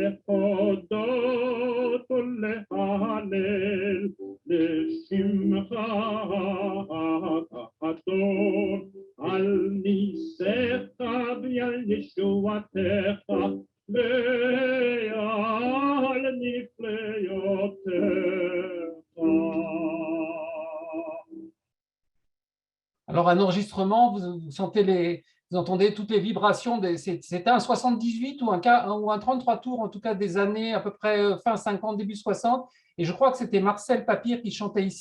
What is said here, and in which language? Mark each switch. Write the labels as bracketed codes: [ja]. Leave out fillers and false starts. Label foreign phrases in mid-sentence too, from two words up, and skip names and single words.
[he] להודות ולהלל לשמך הגדול על ניסיך ועל ישועתך ועל נפלאותיך. [fr] Alors, un enregistrement, vous entendez toutes les vibrations, c'était un 78 ou un 33 tours, en tout cas des années à peu près fin 50, début 60, Et je crois que c'était Marcel Papir qui chantait ici.